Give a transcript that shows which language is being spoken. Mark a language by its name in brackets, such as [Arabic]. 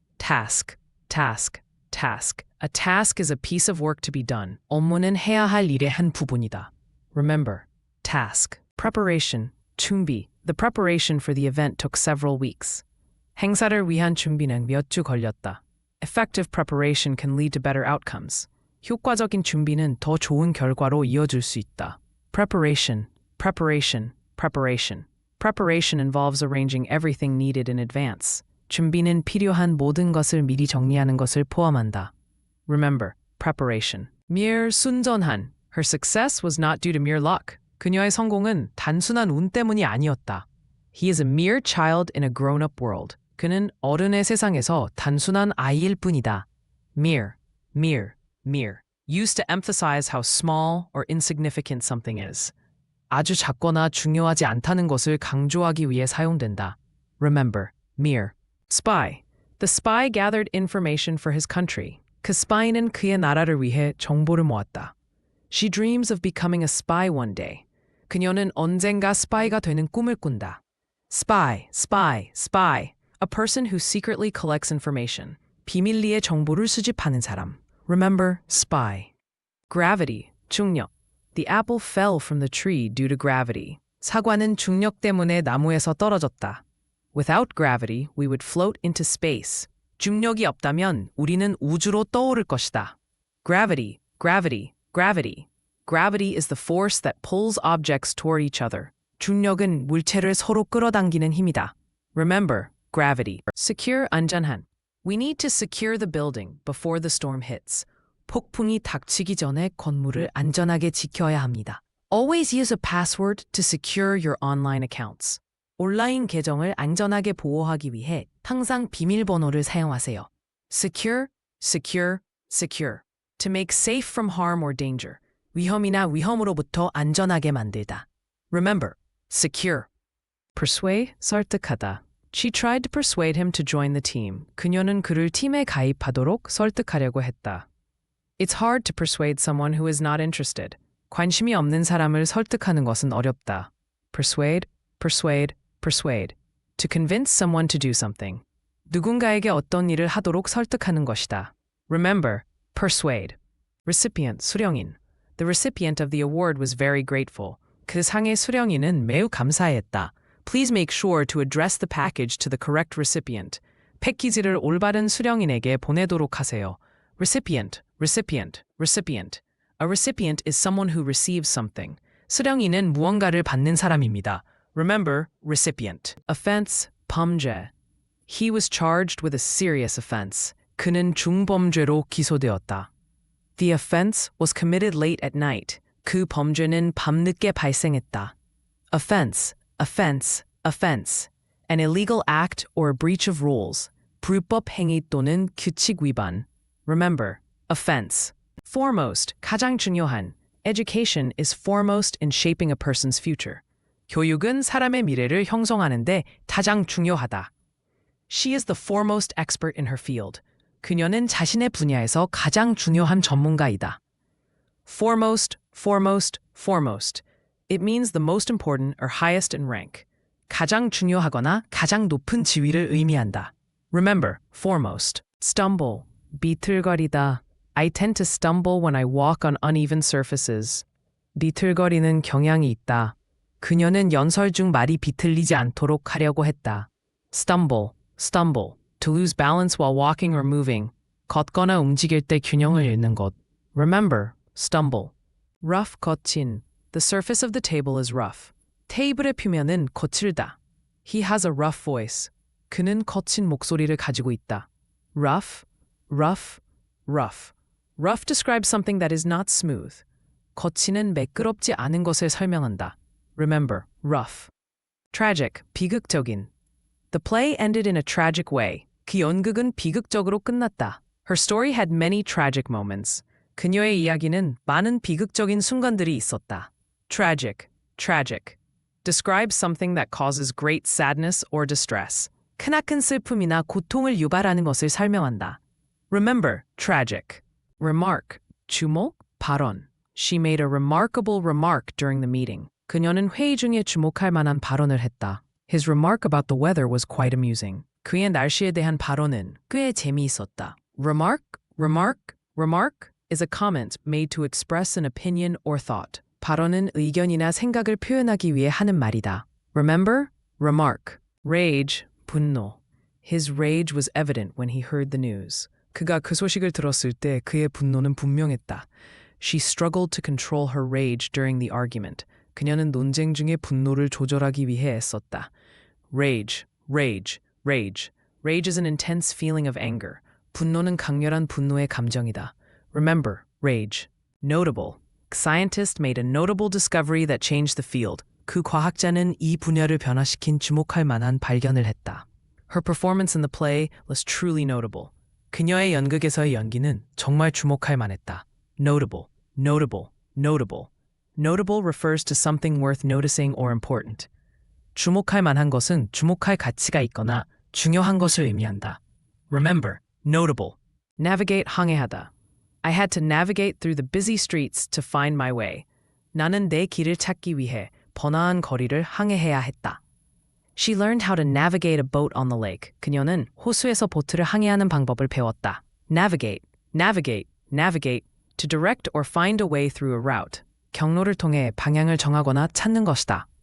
[English] Task, task, task. A task is a piece of work to be done. [Korean] 업무는 해야 할 일의 한 부분이다. [English] Remember, task. Preparation, 준비. The preparation for the event took several weeks. [Korean] 행사를 위한 준비는 몇 주 걸렸다. [English] Effective preparation can lead to better outcomes. [Korean] 효과적인 준비는 더 좋은 결과로 이어질 수 있다. [English] Preparation, preparation, preparation. Preparation involves arranging everything needed in advance. [Korean] 준비는 필요한 모든 것을 미리 정리하는 것을 포함한다. [English] Remember, preparation. mere 순전한. Her success was not due to mere luck. [Korean] 그녀의 성공은 단순한 운 때문이 아니었다. [English] He is a mere child in a grown-up world. [Korean] 그는 어른의 세상에서 단순한 아이일 뿐이다. [English] Mere, mere, mere. Used to emphasize how small or insignificant something is. [Korean] 아주 작거나 중요하지 않다는 것을 강조하기 위해 사용된다. [English] Remember, mere. Spy. The spy gathered information for his country. [Korean] 그 spy는 그의 나라를 위해 정보를 모았다. [English] She dreams of becoming a spy one day. [Korean] 그녀는 언젠가 스파이가 되는 꿈을 꾼다. [English] Spy, spy, spy. A person who secretly collects information. [Korean] 비밀리에 정보를 수집하는 사람. [English] Remember, spy. Gravity, 중력. The apple fell from the tree due to gravity. [Korean] 사과는 중력 때문에 나무에서 떨어졌다. [English] Without gravity, we would float into space. [Korean] 중력이 없다면 우리는 우주로 떠오를 것이다. [English] Gravity, gravity, gravity. Gravity is the force that pulls objects toward each other. [Korean] 중력은 물체를 서로 끌어당기는 힘이다. [English] Remember, gravity. Secure, [Korean] 안전한. [English] We need to secure the building before the storm hits. [Korean] 폭풍이 닥치기 전에 건물을 안전하게 지켜야 합니다. [English] Always use a password to secure your online accounts. [Korean] 온라인 계정을 안전하게 보호하기 위해 항상 비밀번호를 사용하세요. [English] Secure, secure, secure. To make safe from harm or danger. [Korean] 위험이나 위험으로부터 안전하게 만들다. [English] Remember, secure. Persuade, 설득하다. She tried to persuade him to join the team. [Korean] 그녀는 그를 팀에 가입하도록 설득하려고 했다. [English] It's hard to persuade someone who is not interested. [Korean] 관심이 없는 사람을 설득하는 것은 어렵다. [English] Persuade, persuade, persuade. To convince someone to do something. [Korean] 누군가에게 어떤 일을 하도록 설득하는 것이다. [English] Remember, persuade. Recipient, 수령인. The recipient of the award was very grateful. [Korean] 그 상의 수령인은 매우 감사했다. [English] Please make sure to address the package to the correct recipient. [Korean] 패키지를 올바른 수령인에게 보내도록 하세요. [English] Recipient, recipient, recipient. A recipient is someone who receives something. [Korean] 수령인은 무언가를 받는 사람입니다. [English] Remember, recipient. Offense, 범죄. He was charged with a serious offense. [Korean] 그는 중범죄로 기소되었다. [English] The offense was committed late at night. [Korean] 그 범죄는 밤늦게 발생했다. [English] Offense, offense, offense. An illegal act or a breach of rules. [Korean] 불법 행위 또는 규칙 위반. [English] Remember, offense. Foremost, 가장 중요한. Education is foremost in shaping a person's future. [Korean] 교육은 사람의 미래를 형성하는데 가장 중요하다. [English] She is the foremost expert in her field. [Korean] 그녀는 자신의 분야에서 가장 중요한 전문가이다. [English] Foremost, foremost, foremost. It means the most important or highest in rank. [Korean] 가장 중요하거나 가장 높은 지위를 의미한다. [English] Remember, foremost. Stumble, 비틀거리다. I tend to stumble when I walk on uneven surfaces. [Korean] 비틀거리는 경향이 있다. 그녀는 연설 중 말이 비틀리지 않도록 하려고 했다. [English] Stumble, stumble. To lose balance while walking or moving. [Korean] 걷거나 움직일 때 균형을 잃는 것. [English] Remember, stumble. Rough, 거친. The surface of the table is rough. [Korean] 테이블의 표면은 거칠다. [English] He has a rough voice. [Korean] 그는 거친 목소리를 가지고 있다. [English] Rough, rough, rough. Rough describes something that is not smooth. [Korean] 거친은 매끄럽지 않은 것을 설명한다. [English] Remember, rough. Tragic, 비극적인. The play ended in a tragic way. [Korean] 그 연극은 비극적으로 끝났다. [English] Her story had many tragic moments. [Korean] 그녀의 이야기는 많은 비극적인 순간들이 있었다. [English] Tragic, tragic. Describes something that causes great sadness or distress. [Korean] 크나큰 슬픔이나 고통을 유발하는 것을 설명한다. [English] Remember, tragic. Remark, 주목, 발언. She made a remarkable remark during the meeting. [Korean] 그녀는 회의 중에 주목할 만한 발언을 했다. [English] His remark about the weather was quite amusing. [Korean] 그의 날씨에 대한 발언은 꽤 재미있었다. [English] Remark, remark, remark is a comment made to express an opinion or thought. [Korean] 발언은 의견이나 생각을 표현하기 위해 하는 말이다. [English] Remember, remark. Rage, 분노. His rage was evident when he heard the news. [Korean] 그가 그 소식을 들었을 때 그의 분노는 분명했다. [English] She struggled to control her rage during the argument. [Korean] 그녀는 논쟁 중에 분노를 조절하기 위해 애썼다. [English] Rage, rage, rage. Rage is an intense feeling of anger. [Korean] 분노는 강렬한 분노의 감정이다. [English] Remember, rage. Notable. Scientist made a notable discovery that changed the field. [Korean] 그 과학자는 이 분야를 변화시킨 주목할 만한 발견을 했다. [English] Her performance in the play was truly notable. [Korean] 그녀의 연극에서의 연기는 정말 주목할 만했다. [English] Notable, notable, notable. Notable refers to something worth noticing or important. [Korean] 주목할 만한 것은 주목할 가치가 있거나 중요한 것을 의미한다. [English] Remember, notable. Navigate, 항해하다. I had to navigate through the busy streets to find my way. [Korean] 나는 내 길을 찾기 위해 번화한 거리를 항해해야 했다. [English] She learned how to navigate a boat on the lake. [Korean] 그녀는 호수에서 보트를 항해하는 방법을 배웠다. [English] Navigate, navigate, navigate. To direct or find a way through a route. [Korean] 경로를 통해 방향을 정하거나 찾는 것이다.